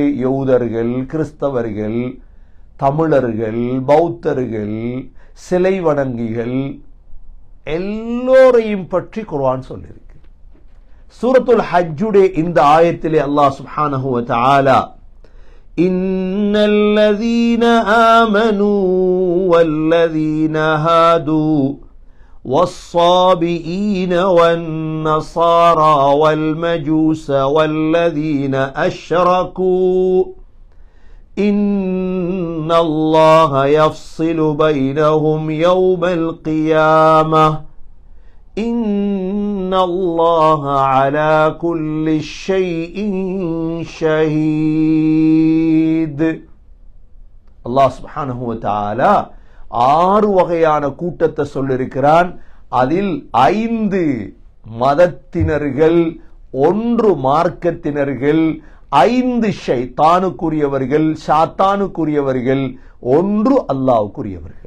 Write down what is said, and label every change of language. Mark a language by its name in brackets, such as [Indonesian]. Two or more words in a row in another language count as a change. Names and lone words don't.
[Tamil] யூதர்கள், கிறிஸ்தவர்கள், தமிழர்கள், பௌத்தர்கள், சிலை வணங்கிகள், எல்லோரையும் பற்றி குர்ஆன் சொல்லியிருக்கு. சூரத்துல் ஹஜ்ஜுடைய இந்த ஆயத்திலே அல்லாஹ் [Arabic] سبحانه و تعالى, إن الذين آمنوا والذين هادوا والصابئين والنصارى والمجوس والذين أشركوا إن الله يفصل بينهم يوم القيامة إن الله على كل شيء شهيد. [Tamil] அல்லாஹ் [Arabic] سبحانه و تعالى [Tamil] 6 வகையான கூட்டத்தை சொல்லியிருக்கிறான். அதில் 5 மதத்தினர்கள், 1 மார்க்கத்தினர்கள், 5 ஷைத்தானுக்குரியவர்கள், சாத்தானுக்குரியவர்கள், 1 அல்லாஹ்வுக்குரியவர்கள்.